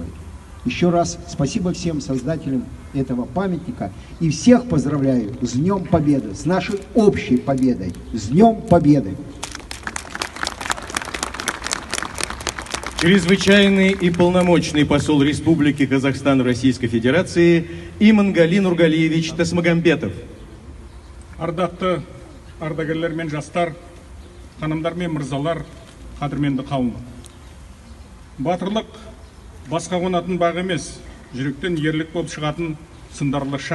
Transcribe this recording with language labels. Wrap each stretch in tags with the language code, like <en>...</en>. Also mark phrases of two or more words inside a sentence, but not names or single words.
<ru>Еще раз спасибо всем создателям этого памятника и всех поздравляю с Днем Победы, с нашей общей победой, с Днем Победы! Чрезвычайный и полномочный посол Республики Казахстан в Российской Федерации Имангали Нургалиевич Тасмагамбетов.</ru> <kk>Ардақты ардагерлер мен жастар, ханымдар мен мырзалар, қадірменді қауым. Батырлық басқа қонатын бақ емес, жүректен ерлік болып шығатын сындарлы шақ.</kk>